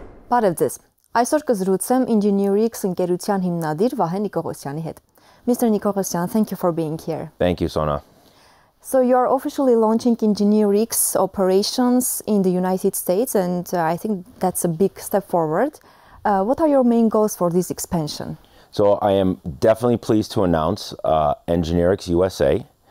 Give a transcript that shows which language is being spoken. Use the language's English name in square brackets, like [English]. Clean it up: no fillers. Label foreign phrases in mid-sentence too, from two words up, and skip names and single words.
[Armenian] Բարև ձեզ։ Այսօր կզրուցեմ Engineering-ընկերության հիմնադիր Vahe Nikoghosyan-ի հետ. [English] Mr. Nikoghosyan, thank you for being here. Thank you, Sona. So you're officially launching Engineering-'s operations in the United States, and I think that's a big step forward. What are your main goals for this expansion? So I am definitely pleased to announce Engineering USA.